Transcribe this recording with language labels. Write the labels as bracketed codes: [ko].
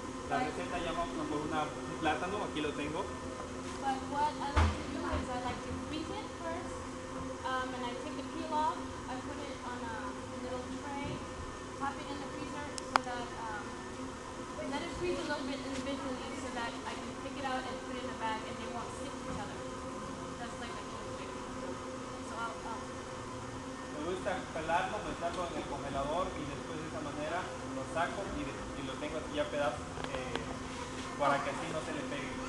[es] La receta llama por un plátano, aquí lo tengo. [en] But what I like to do is I like to freeze it first, and I take the peel off. I put it on a little tray, pop it in the freezer so that let it freeze a little bit individually so that I can pick it out and put it in a bag and they won't stick to each other. That's like a little trick. So [es] Me gusta pelarlo, meterlo en el congelador y después de esa manera lo saco y lo tengo aquí ya pedazos para que así no se le pegue.